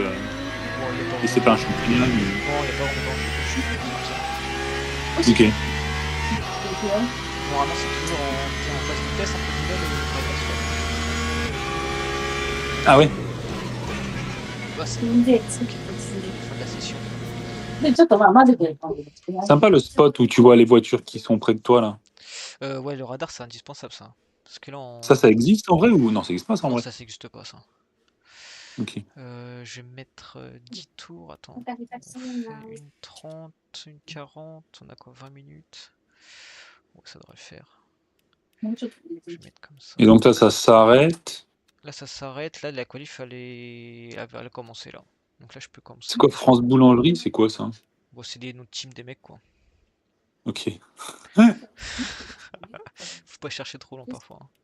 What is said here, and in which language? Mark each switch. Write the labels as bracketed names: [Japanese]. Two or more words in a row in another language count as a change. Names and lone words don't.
[French] Et c'est pas un championnat Non, il n'y a pas vraiment d'enjeu. Ok. Normalement, c'est toujours en phase de test, entre guillemets, mais Ah ouais. bah, c'est [Japanese] 全然好き [French] fin de la session. [Japanese] でちょっとまあ混ぜてる感じですね。 [French] Sympa le spot où tu vois les voitures qui sont près de toi là. Ouais, le radar, c'est indispensable, ça. Parce que là, Ça existe en vrai ou non, ça existe pas ça en non, vrai? ça n'existe pas, ça. Ok. Je vais mettre 10 tours. Attends. [Japanese] なんか下手くそなんだ [French] On fait une 30, une 40. On a quoi, 20 minutes? Bon, ça devrait le faire. [Japanese] もうちょっと入れて [French] Je [Japanese] み [French] vais [Japanese] て [French] mettre comme ça. Et donc là, ça s'arrête. Là, ça s'arrête. Là, la qualif, elle a commencé là. Donc là, je peux commencer. C'est quoi France Boulangerie? C'est quoi ça? Bon, c'est notre team des mecs, quoi. Ok. Faut pas chercher trop long parfois. Hein.